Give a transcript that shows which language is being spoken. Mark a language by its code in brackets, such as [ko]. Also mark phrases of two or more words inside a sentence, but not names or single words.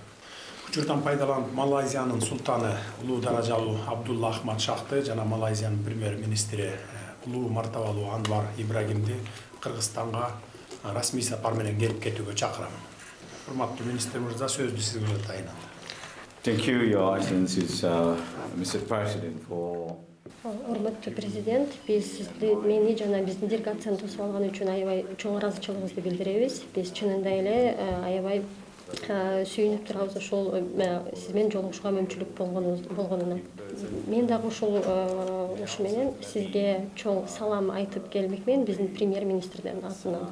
[ky] Учурдан пайдаланып Малайзиянын султаны улуу даражалуу Абдулла Ахмад Шахты жана Малайзиянын премьер-министри улуу мартабалуу Анвар Ибрагимди Кыргызстанга расмий сапар менен келип кетүүгө чакырамын. Урматтуу министр мырза, сөздү сизге тайынат. [en] Thank you, Your Excellencies, Mr. President, for. [ky] Урматтуу президент, биз мени жана биздин делегацияны тосуп алган үчүн аябай чоң ыраазычылыгыбызды билдиребиз. Биз чынында эле аябай сүйүнүп турабыз ошол сиз менен жолугушууга мүмкүнчүлүк болгонуна. Мен дагы ушу менен сизге чоң салам айтып келмекмин биздин премьер-министрдин атынан.